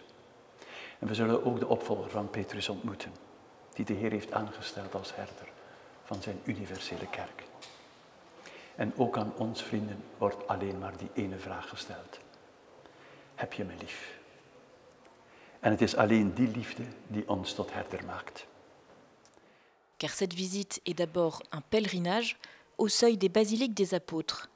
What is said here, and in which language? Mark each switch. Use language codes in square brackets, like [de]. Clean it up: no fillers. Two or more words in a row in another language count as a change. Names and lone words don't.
[nl] En we zullen ook de opvolger van Petrus ontmoeten, die de Heer heeft aangesteld als herder van zijn universele kerk. En ook aan ons, vrienden, wordt alleen maar die ene vraag gesteld. Heb je me lief? En het is alleen die liefde die ons tot herder maakt. [fr] Car cette visite est d'abord un pèlerinage au seuil des basiliques des apôtres.